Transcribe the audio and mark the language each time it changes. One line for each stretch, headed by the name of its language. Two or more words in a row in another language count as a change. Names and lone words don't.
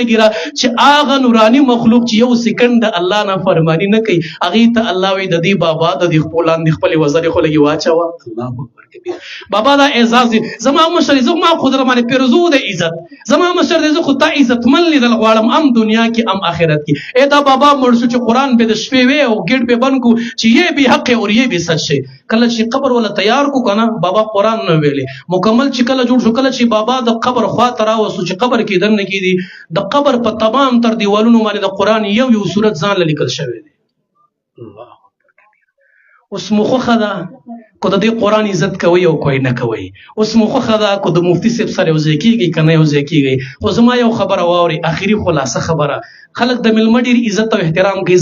Pashto: ګیره چې هغه نوراني مخلوق چې یو سکند د الله نه فرمانی نه کوي هغې ته الله وایي د دې بابا د دې خپو لاندې خپلې وزرې خو لږې واچوه
Arabic: الله اکبر کبیر
Pashto: بابا دا اعزاز دی زما مشر زما خو در باندې پیرزو د عزت زما مشر دی زه خو تا عزتمن لیدل غواړم هم دنیا کې هم آخرت کې ای دا بابا مړ شو چې قرآن به د شپې وی او ګیټ به بند کو چې
Urdu: یہ بھی حق ہے اور یہ بھی سچ ہے
Pashto: کله چې قبر ولا تیار کو کنه بابا قرآن نه ویلې مکمل چې کله جوړ شو کله چې بابا د قبر خوا ته راوستو چې قبر کې دن نه کېدي د قبر په تمام تر دیوالونو باندې د قرآن یو یو صورت ځان له لیکل شوی دی الله اوس مو خوښه ده کو د دې قرآن عزت کوئ او کوئ نه کوئ اوس مو خوښه ده کو د مفتي صاحب سره یو ځای کېږي که نه یو ځای کېږئ خو زما یو خبره واورئ آخري خلاصه خبره خلک د میلمه ډېر عزت او احترام کوي